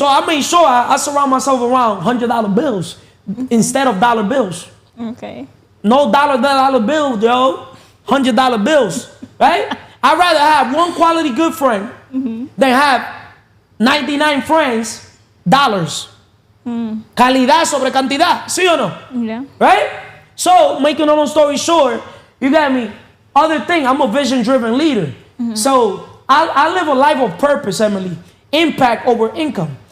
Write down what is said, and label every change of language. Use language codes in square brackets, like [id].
[en] So I made sure I surround myself around $100 bills instead of dollar bills. Okay. No dollar bill, yo. $100 bills, right? I'd rather have one quality good friend than have 99 friends, dollars. [es] Calidad sobre cantidad, ¿sí o no? [en] Yeah. Right? So, making a long story short, you got me. Other thing, I'm a vision-driven leader. So, I live a life of purpose, Emily. Impact over income.